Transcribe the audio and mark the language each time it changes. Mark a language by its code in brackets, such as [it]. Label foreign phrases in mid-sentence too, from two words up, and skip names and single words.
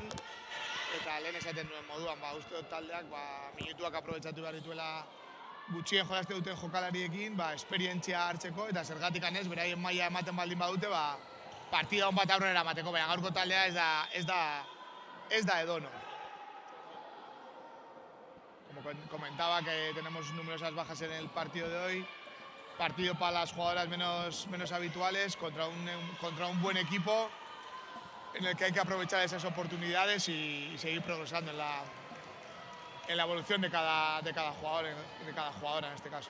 [eu] Eta lehen esaten duen moduan, uste dut taldeak minutuak aprobetxatu behar dituela gutxien jolaste duten jokalariekin, esperientzia hartzeko eta zergatik anez, beraien maila ematen baldin badute, partida hon bat aurrera emateko, baina gaurko taldea ez da edono. [es] Como comentaba que tenemos numerosas bajas en el partido de hoy, partido para las jugadoras menos habituales contra un buen equipo en el que hay que aprovechar esas oportunidades y seguir progresando en la evolución de cada jugadora en este caso.